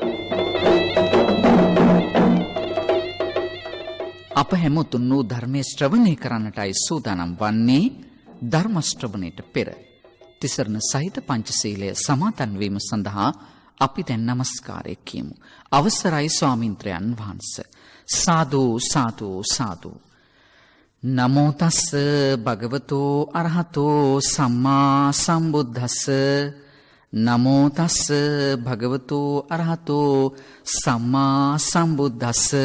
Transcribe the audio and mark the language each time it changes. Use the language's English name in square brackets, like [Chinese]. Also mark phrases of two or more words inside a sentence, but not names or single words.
[Sinhala] අප හැමතුන් වූ ධර්මයේ ශ්‍රවණය කරන්නටයි සූදානම් වන්නේ. ධර්ම ශ්‍රවණයට පෙර තිසරණ සහිත පංචශීලය සමාදන් වීම සඳහා අපි දැන් නමස්කාරය කියමු. අවසරයි ස්වාමීන්ද්‍රයන් වහන්සේ. සාදු සාදු සාදු. [Pali] නමෝ තස්ස භගවතෝ අරහතෝ සම්මා සම්බුද්දස්ස. නමෝ තස්ස භගවතෝ අරහතෝ සම්මා සම්බුද්දස්ස.